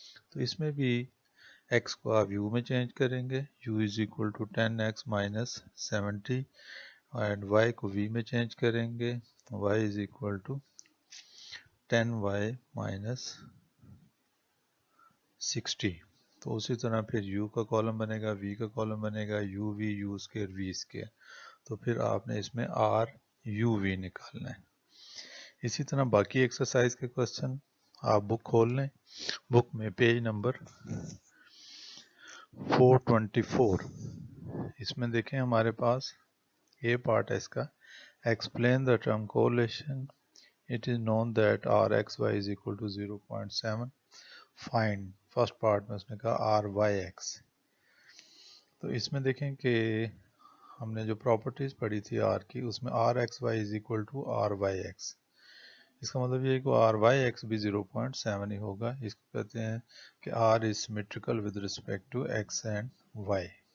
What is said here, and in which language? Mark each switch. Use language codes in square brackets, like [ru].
[ur] تو اس میں بھی x کو آپ u میں چینج کریں گے [en] u is equal to 10x minus 70 and [ur] y کو v میں چینج کریں گے [en] y is equal to 10y minus 60. [ur] تو اسی طرح پھر u کا کالم بنے گا v کا کالم بنے گا u v u square v square. تو پھر آپ نے اس میں r u v نکالنا ہے. اسی طرح باقی ایکسرسائز کے کوسچن آپ بک کھول لیں. بک میں پیج نمبر 424 اس میں دیکھیں ہمارے پاس اے پارٹ ہے اس کا. [en] Explain the term correlation. It is known that rxy is equal to 0.7. [ur] Find first part میں اس نے کہا آر وائی ایکس. تو اس میں دیکھیں کہ ہم نے جو پراپرٹیز پڑھی تھی آر کی اس میں [en] R X Y is equal to R Y X. [ur] اس کا مطلب یہ ہے کہ آر وائی ایکس بھی 0.7 ہی ہوگا. اس کو کہتے ہیں کہ [en] R is symmetrical with respect to X and Y.